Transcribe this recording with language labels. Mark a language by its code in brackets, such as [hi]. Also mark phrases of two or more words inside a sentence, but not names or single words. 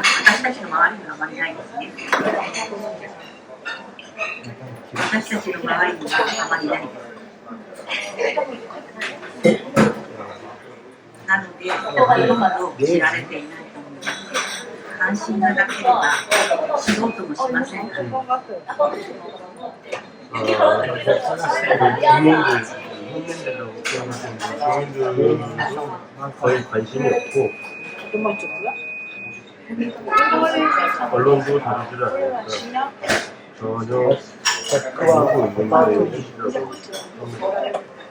[ja] 私たちの周りにはあまりないですね。私たちの周りにはあまりないです。なので、ほとんど知られていないと思います。関心がなければ知ろうともしません。 [ko] 국민들이라고 표현하시는데 국민들은 거의 관심이 없고 언론도 다루지를 않으니까 전혀 모르고 있는 것이라고 합니다.